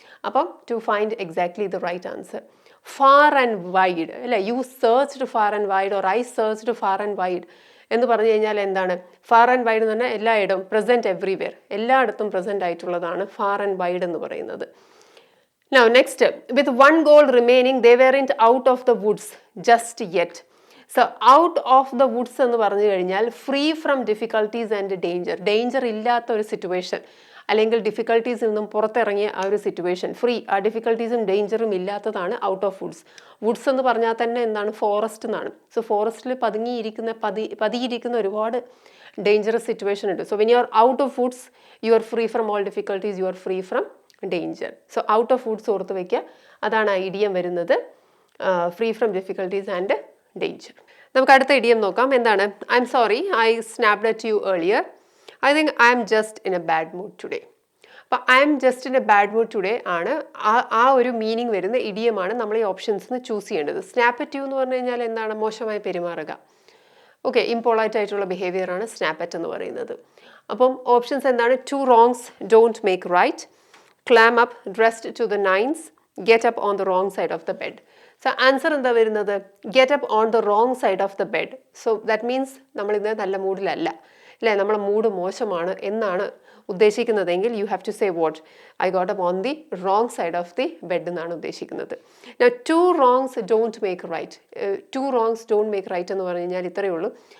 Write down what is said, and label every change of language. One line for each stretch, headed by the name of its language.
English: അപ്പം to find exactly the right answer. Far and wide. അല്ലേ, you searched far and wide or I searched far and wide
Malayalam: എന്ന് പറഞ്ഞു കഴിഞ്ഞാൽ എന്താണ്? Far and wide എന്ന് പറഞ്ഞാൽ എല്ലായിടവും,
English: present everywhere,
Malayalam: എല്ലായിടത്തും പ്രസൻറ്റ് ആയിട്ടുള്ളതാണ്
English: far and wide
Malayalam: എന്ന് പറയുന്നത്.
English: Now next, with 1 goal remaining, they weren't out of the woods just yet. So out of the woods
Malayalam: എന്ന് പറഞ്ഞു കഴിഞ്ഞാൽ
English: Free from difficulties and danger.
Malayalam: Danger ഇല്ലാത്ത ഒരു സിറ്റുവേഷൻ അല്ലെങ്കിൽ ഡിഫിക്കൽട്ടീസിൽ നിന്നും പുറത്തിറങ്ങിയ ആ ഒരു സിറ്റുവേഷൻ, ഫ്രീ, ആ ഡിഫിക്കൽട്ടീസും ഡേഞ്ചറും ഇല്ലാത്തതാണ്
English: Out of woods.
Malayalam: വുഡ്സ് എന്ന് പറഞ്ഞാൽ തന്നെ എന്താണ്? ഫോറസ്റ്റ് എന്നാണ്. സോ ഫോറസ്റ്റിൽ പതിയിരിക്കുന്ന ഒരുപാട് ഡേഞ്ചറസ് സിറ്റുവേഷൻ ഉണ്ട്.
English: So when you are out of woods, you are free from all difficulties, you are free from danger. So out of woods
Malayalam: ഓർത്ത് വയ്ക്കുക, അതാണ് ആ ഇഡിയം വരുന്നത്,
English: Free from difficulties and danger.
Malayalam: നമുക്ക് അടുത്ത idiom നോക്കാം. എന്താണ്?
English: I'm sorry, I snapped at you earlier. I think I'm just in a bad mood today.
Malayalam: അപ്പം
English: I'm just in a bad mood today
Malayalam: ആണ് ആ ഒരു meaning വരുന്ന ഇഡിയമാണ് നമ്മൾ ഈ ഓപ്ഷൻസ് ചൂസ് ചെയ്യേണ്ടത്.
English: snap at you
Malayalam: എന്ന് പറഞ്ഞു കഴിഞ്ഞാൽ എന്താണ്? മോശമായി പെരുമാറുക. ഓക്കെ, ഇംപൊളൈറ്റ് ആയിട്ടുള്ള ബിഹേവിയർ ആണ് സ്നാപ്പ് അറ്റ് എന്ന് പറയുന്നത്. അപ്പം ഓപ്ഷൻസ് എന്താണ്?
English: 2 wrongs don't make right, clam up, dressed to the nines, get up on the wrong side of the bed. So
Malayalam: answer എന്താ വരുന്നത്?
English: Get up on the wrong side of the bed. So that means
Malayalam: നമ്മളിന്ന് നല്ല മൂഡിലല്ല, അല്ലേ, നമ്മളെ mood മോശമാണ് എന്നാണ് ഉദ്ദേശിക്കുന്നതെങ്കിൽ
English: You have to say what? I got up on the wrong side of the bed
Malayalam: എന്നാണ് ഉദ്ദേശിക്കുന്നത്.
English: 2 wrongs don't make right. 2 wrongs don't make right
Malayalam: എന്ന് പറഞ്ഞു കഴിഞ്ഞാൽ ഇത്രയേ ഉള്ളൂ.